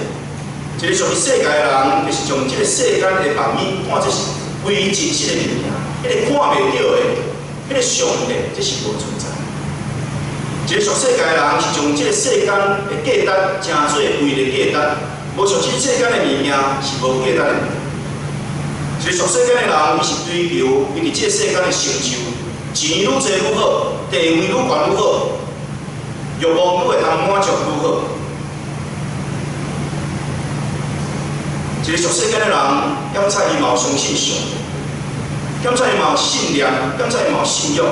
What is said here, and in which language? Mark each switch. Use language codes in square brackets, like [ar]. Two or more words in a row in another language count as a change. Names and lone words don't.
[nan] 一个属世界的人，就是将这个世间的万物看作是唯一这个物件，迄个看袂到的，迄个上帝，这是无存在。一个属世界的人是将这个世间的价值称做唯一的价值，无属这世间的物件是无价值的。一个属世间的人，伊是追求伊伫这个世间的成就，钱愈多愈好，地位愈悬愈好，欲望愈会通满足愈好。一个属世间的人，检查伊嘛有相信上帝，检查伊嘛有信念，检查伊嘛有信仰。